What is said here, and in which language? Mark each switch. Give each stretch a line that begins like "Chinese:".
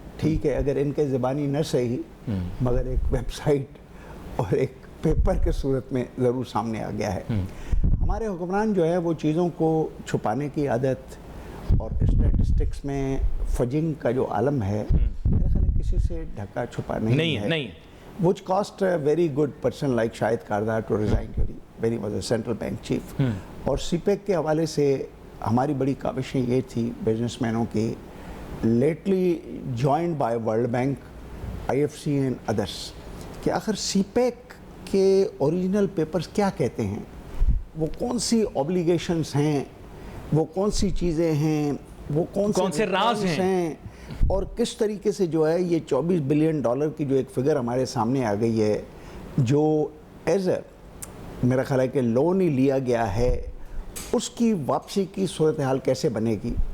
Urdu: ٹھیک ہے, اگر ان کے زبانی نہ صحیح مگر ایک ویب سائٹ اور ایک پیپر کے صورت میں ضرور سامنے آ گیا ہے. ہمارے حکمران جو ہے وہ چیزوں کو چھپانے کی عادت اور اسٹیٹسٹکس میں فجنگ کا جو عالم ہے, میرا خیال ہے کسی سے ڈھکا چھپا نہیں ہے.
English: which cost a very good person like Shahid Kardar to resign when he was a central bank chief.
Urdu: اور سی پیک کے حوالے سے ہماری بڑی کاوشیں یہ تھی بزنس مینوں کی,
English: lately joined by World Bank, I F C and others,
Urdu: کہ آخر سی پیک کے اوریجنل پیپرز کیا کہتے ہیں, وہ کون سی اوبلیگیشنز ہیں, وہ کون سی چیزیں ہیں, وہ کون سے راز ہیں, اور کس طریقے سے جو ہے یہ $24 بلین کی جو ایک فگر ہمارے سامنے آ گئی ہے, جو ایز اے میرا خیال ہے کہ لون ہی لیا گیا ہے, اس کی واپسی کی صورتحال کیسے بنے گی.